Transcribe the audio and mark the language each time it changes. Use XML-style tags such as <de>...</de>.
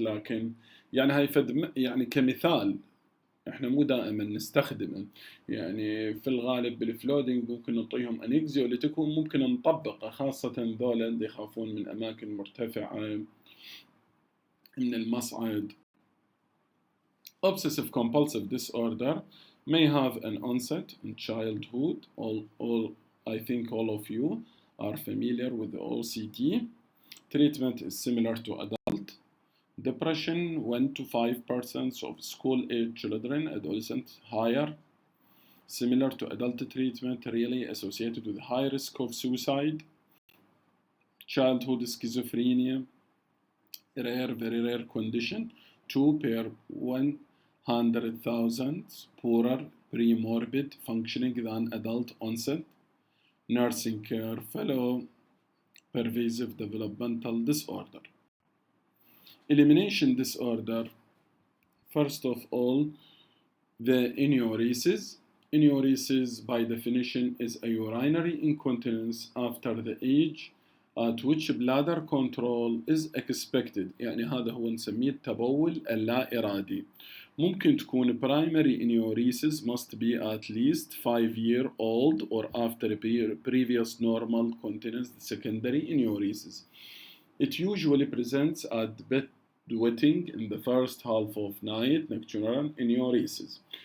<ar>لكن يعني هاي يعني كمثال احنا مو دائما نستخدمه. يعني في الغالب بالفلودينج ممكن نعطيهم انكزيوليتيك وممكن نطبقه، خاصة ذولا اللي يخافون من اماكن مرتفعة، من المصعد.</ar> <en>Obsessive Compulsive Disorder may have an onset in childhood. I think all of you are familiar with the OCD. Treatment is similar to adult. Depression, 1 to 5% of school-age children, adolescents higher. Similar to adult treatment, really associated with high risk of suicide. Childhood schizophrenia, rare, very rare condition, 2 per 100,000, poorer pre-morbid functioning than adult onset. Nursing care fellow, pervasive developmental disorder. Elimination disorder, first of all, the enuresis. Enuresis, by definition, is a urinary incontinence after the age at which bladder control is expected.</en> <ar>يعني هذا هو نسميه التبول اللا إرادي. ممكن تكون</ar> <en>primary enuresis must be at least 5-year-old or after previous normal continence. Secondary enuresis, it usually presents at bedwetting in the first half of night, nocturnal enuresis.</en>